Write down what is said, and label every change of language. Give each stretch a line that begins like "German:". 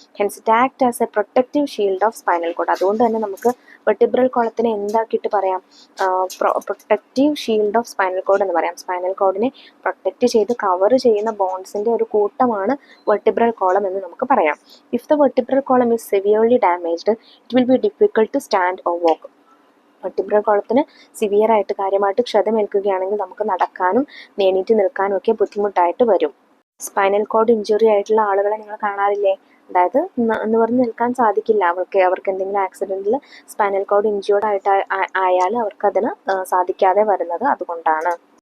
English: Hence it act as a protective shield of spinal cord.
Malayalam: അതുകൊണ്ട് തന്നെ നമുക്ക് vertebral കോളത്തിനെ എന്താക്കിയിട്ട് പറയാം? Protective shield of spinal cord എന്ന് പറയാം. സ്പൈനൽ കോഡിനെ പ്രൊട്ടക്റ്റ് ചെയ്ത് കവർ ചെയ്യുന്ന ബോൺസിൻ്റെ ഒരു കൂട്ടമാണ് വെർട്ടിബ്രൽ കോളം എന്ന് നമുക്ക് പറയാം.
English: If the vertebral column is severely damaged, it will be difficult to stand or walk.
Malayalam: Vertebral കോളത്തിന് സിവിയറായിട്ട് കാര്യമായിട്ട് ക്ഷതമേൽക്കുകയാണെങ്കിൽ നമുക്ക് നടക്കാനും എണീറ്റ് നിൽക്കാനും ഒക്കെ ബുദ്ധിമുട്ടായിട്ട് വരും. സ്പൈനൽ കോഡ് ഇഞ്ചുറി ആയിട്ടുള്ള ആളുകളെ നിങ്ങൾ കാണാറില്ലേ? അതായത് നിവർന്ന് നിൽക്കാൻ സാധിക്കില്ല അവർക്ക് എന്തെങ്കിലും ആക്സിഡൻറ്റിൽ സ്പൈനൽ കോഡ് ഇഞ്ചുർഡ് ആയാൽ അവർക്കതിന് സാധിക്കാതെ വരുന്നത് അതുകൊണ്ടാണ്.